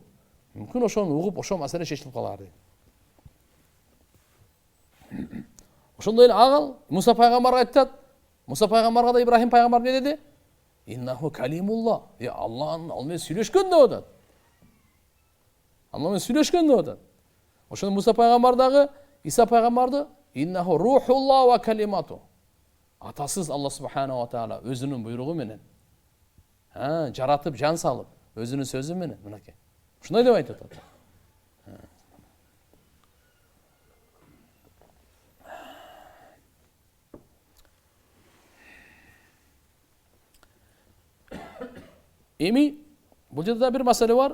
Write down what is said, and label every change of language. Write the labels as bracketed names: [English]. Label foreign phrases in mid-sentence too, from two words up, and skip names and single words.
[Kyrgyz] Мүмкүн ошону угуп, ошо маселе чечилип калар дейт. Ошондой эле агал Муса пайгамбарга айтат. Муса пайгамбарга да Ибрахим пайгамбар эмне деди? [Arabic] إنه كليم الله. [Kyrgyz] Алла менен сүйлөшкөн деп атат. Алла менен сүйлөшкөн деп атат. Ошондо Муса пайгамбар дагы Иса пайгамбарды [Arabic] إنه روح الله وكلمته. [Kyrgyz] Атасыз Алла [Arabic] سبحانه وتعالى [Kyrgyz] өзүнүн буйругу менен жаратып, жан салып, өзүнүн сөзү менен мынакей. Ушундай деп айтып атат. Эми бул жерде бир маселе бар.